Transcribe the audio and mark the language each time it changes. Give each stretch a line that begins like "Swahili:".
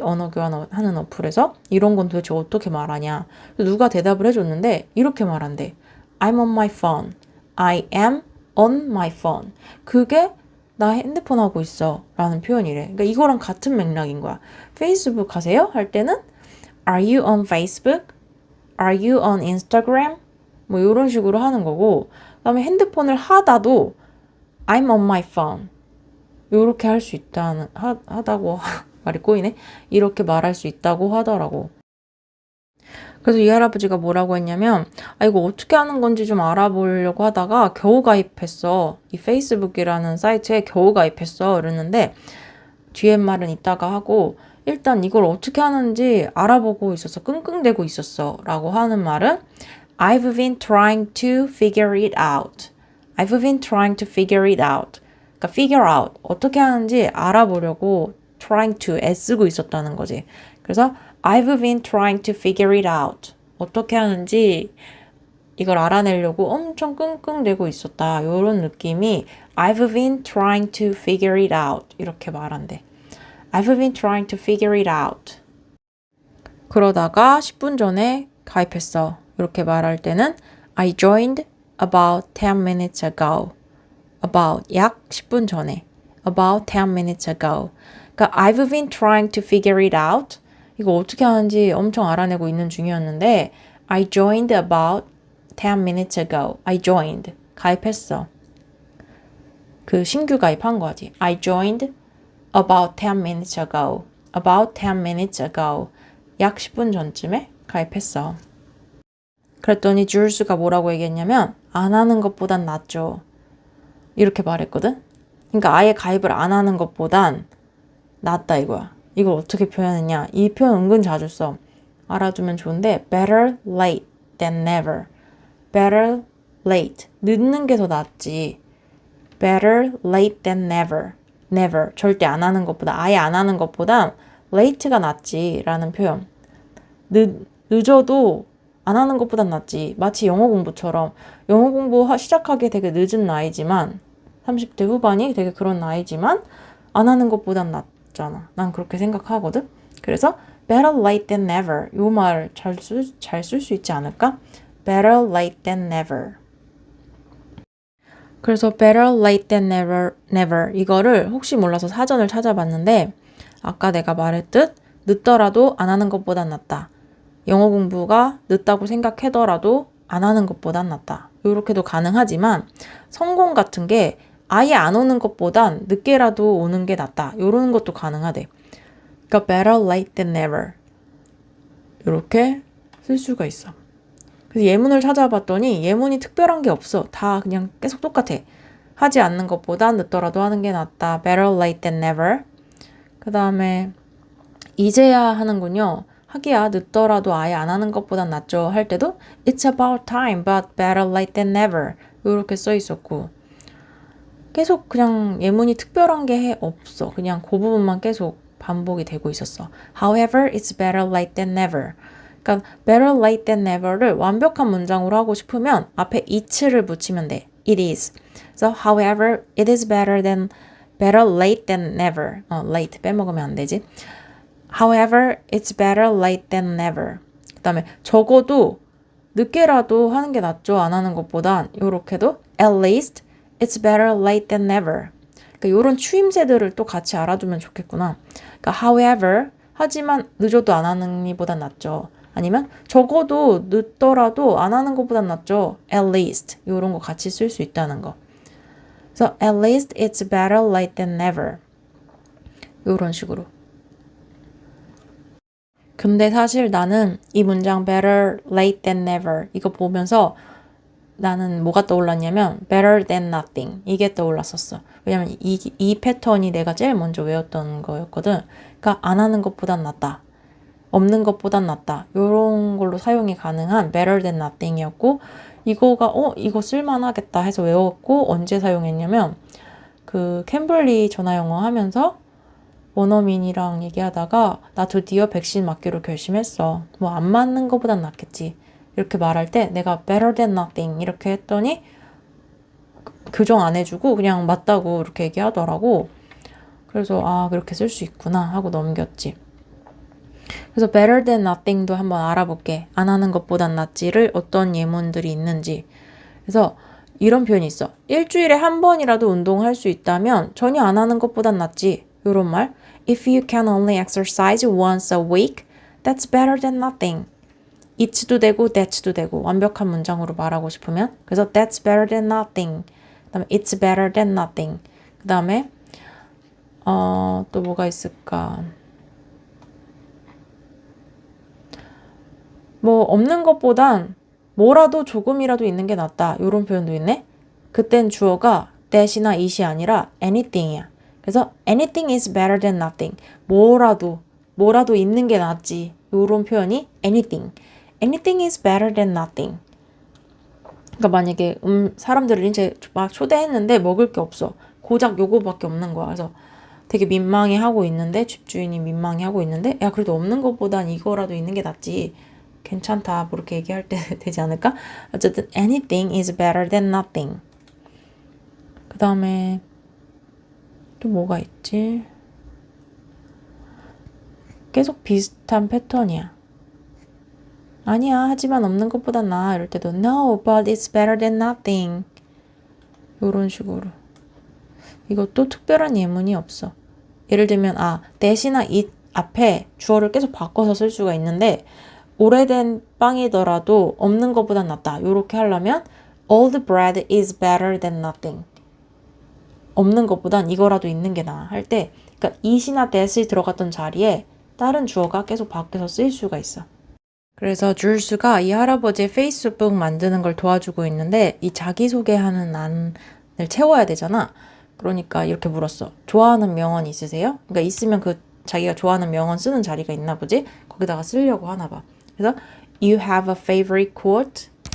Korean: 언어 교환하는 어플에서 이런 건 도대체 어떻게 말하냐. 누가 대답을 해줬는데 이렇게 말한대.
English: I'm on my phone. I am on my phone.
Korean: 그게 나 핸드폰 하고 있어 라는 표현이래. 그러니까 이거랑 같은 맥락인 거야. 페이스북 하세요? 할 때는
English: Are you on Facebook? Are you on Instagram?
Korean: 뭐 이런 식으로 하는 거고 그다음에 핸드폰을 하다도
English: I'm on my phone.
Korean: 이렇게 할 수 있다는 하다고 말이 꼬이네. 이렇게 말할 수 있다고 하더라고. 그래서 이 할아버지가 뭐라고 했냐면 이거 어떻게 하는 건지 좀 알아보려고 하다가 겨우 가입했어. 이 페이스북이라는 사이트에 겨우 가입했어. 이랬는데 뒤에 말은 이따가 하고 일단 이걸 어떻게 하는지 알아보고 있었어. 끙끙대고 있었어. 라고 하는 말은
English: I've been trying to figure it out. I've been trying to figure it out.
Korean: 그러니까
English: figure out.
Korean: 어떻게 하는지 알아보려고
English: trying to
Korean: 애쓰고 있었다는 거지. 그래서
English: I've been trying to figure it out.
Korean: 어떻게 하는지 이걸 알아내려고 엄청 끙끙대고 있었다. 이런 느낌이
English: I've been trying to figure it out.
Korean: 이렇게 말한대.
English: I've been trying to figure it out.
Korean: 그러다가 10분 전에 가입했어. 이렇게 말할 때는
English: I joined about 10 minutes ago. About
Korean: 약 10분 전에.
English: About 10 minutes ago.
Korean: 그러니까
English: I've been trying to figure it out.
Korean: 이거 어떻게 하는지 엄청 알아내고 있는 중이었는데
English: I joined about 10 minutes ago. I joined.
Korean: 가입했어. 그 신규 가입한 거지.
English: I joined about 10 minutes ago. About 10 minutes ago.
Korean: 약 10분 전쯤에 가입했어. 그랬더니 줄스가 뭐라고 얘기했냐면 안 하는 것보단 낫죠. 이렇게 말했거든. 그러니까 아예 가입을 안 하는 것보단 낫다 이거야. 이걸 어떻게 표현했냐. 이 표현 은근 자주 써. 알아두면 좋은데
English: better late than never. better late.
Korean: 늦는 게 더 낫지.
English: better late than never. never.
Korean: 절대 안 하는 것보다 아예 안 하는 것보다 late가 낫지 라는 표현. 늦어도 안 하는 것보단 낫지. 마치 영어 공부처럼 영어 공부 시작하기 되게 늦은 나이지만 30대 후반이 되게 그런 나이지만 안 하는 것보단 낫잖아. 난 그렇게 생각하거든. 그래서
English: better late than never.
Korean: 이 말 잘 쓸 수 있지 않을까?
English: better late than never.
Korean: 그래서
English: better late than never
Korean: 이거를 혹시 몰라서 사전을 찾아봤는데 아까 내가 말했듯 늦더라도 안 하는 것보단 낫다. 영어 공부가 늦다고 생각하더라도 안 하는 것보단 낫다. 이렇게도 가능하지만 성공 같은 게 아예 안 오는 것보단 늦게라도 오는 게 낫다. 이런 것도 가능하대. 그러니까
English: better late than never
Korean: 이렇게 쓸 수가 있어. 그래서 예문을 찾아봤더니 예문이 특별한 게 없어. 다 그냥 계속 똑같아. 하지 않는 것보다 늦더라도 하는 게 낫다.
English: Better late than never.
Korean: 그 다음에 이제야 하는군요. 하기야 늦더라도 아예 안 하는 것보단 낫죠. 할 때도
English: It's about time, but better late than never.
Korean: 이렇게 써 있었고 계속 그냥 예문이 특별한 게 없어. 그냥 그 부분만 계속 반복이 되고 있었어.
English: However, it's better late than never.
Korean: 그러니까
English: better late than never
Korean: 를 완벽한 문장으로 하고 싶으면 앞에 it를 붙이면 돼.
English: It is. So, however, it is better late than never.
Korean: late 빼먹으면 안 되지.
English: However, it's better late than never.
Korean: 그 다음에 적어도 늦게라도 하는 게 낫죠. 안 하는 것보단. 요렇게도
English: at least it's better late than never.
Korean: 그러니까 요런 추임새들을 또 같이 알아두면 좋겠구나. 그러니까 however, 하지만 늦어도 안 하는 이보단 낫죠. 아니면 적어도 늦더라도 안 하는 것보단 낫죠.
English: at least
Korean: 요런 거 같이 쓸 수 있다는 거. 그래서
English: at least it's better late than never.
Korean: 요런 식으로. 근데 사실 나는 이 문장
English: better late than never
Korean: 이거 보면서 나는 뭐가 떠올랐냐면
English: better than nothing
Korean: 이게 떠올랐었어. 왜냐면 이 패턴이 내가 제일 먼저 외웠던 거였거든. 그러니까 안 하는 것보단 낫다. 없는 것보단 낫다. 이런 걸로 사용이 가능한
English: better than nothing
Korean: 이었고 이거가 이거 쓸만하겠다 해서 외웠고 언제 사용했냐면 그 캠블리 전화영어 하면서 원어민이랑 얘기하다가 나 드디어 백신 맞기로 결심했어. 뭐 안 맞는 것보단 낫겠지. 이렇게 말할 때 내가
English: better than nothing
Korean: 이렇게 했더니 교정 안 해주고 그냥 맞다고 이렇게 얘기하더라고. 그래서 그렇게 쓸 수 있구나 하고 넘겼지. 그래서
English: better than nothing
Korean: 도 한번 알아볼게. 안 하는 것보단 낫지를 어떤 예문들이 있는지. 그래서 이런 표현이 있어. 일주일에 한 번이라도 운동할 수 있다면 전혀 안 하는 것보단 낫지. 이런 말.
English: If you can only exercise once a week, that's better than nothing.
Korean: It'도 되고 that'도 되고 완벽한 문장으로 말하고 싶으면 그래서
English: that's better than nothing. 그 다음에 it's better than nothing.
Korean: 그 다음에 또 뭐가 있을까? 뭐 없는 것보단 뭐라도 조금이라도 있는 게 낫다. 이런 표현도 있네. 그땐 주어가 that이나 it이 아니라 anything이야. 그래서
English: anything is better than nothing.
Korean: 뭐라도 있는 게 낫지. 이런 표현이 anything.
English: Anything is better than nothing.
Korean: 그러니까 만약에 사람들을 이제 막 초대했는데 먹을 게 없어. 고작 요거밖에 없는 거야. 그래서 되게 민망해하고 있는데 집주인이 민망해하고 있는데 야 그래도 없는 것보단 이거라도 있는 게 낫지. 괜찮다. 뭐 이렇게 얘기할 때 되지 않을까? 어쨌든
English: anything is better than nothing.
Korean: 그 다음에 또 뭐가 있지? 계속 비슷한 패턴이야. 아니야, 하지만 없는 것보단 나아. 이럴 때도
English: No, but it's better than nothing.
Korean: 이런 식으로. 이것도 특별한 예문이 없어. 예를 들면 that이나 it 앞에 주어를 계속 바꿔서 쓸 수가 있는데 오래된 빵이더라도 없는 것보단 낫다. 이렇게 하려면
English: Old bread is better than nothing.
Korean: 없는 것보단 이거라도 있는 게 나아. 할 때 그러니까 it이나 that이 들어갔던 자리에 다른 주어가 계속 바뀌어서 쓰일 수가 있어. 그래서 줄수가 이 할아버지의 페이스북 만드는 걸 도와주고 있는데 이 자기소개하는 안을 채워야 되잖아. 그러니까 이렇게 물었어. 좋아하는 명언 있으세요? 그러니까 있으면 그 자기가 좋아하는 명언 쓰는 자리가 있나 보지? 거기다가 쓰려고 하나 봐. 그래서
English: You have a favorite quote?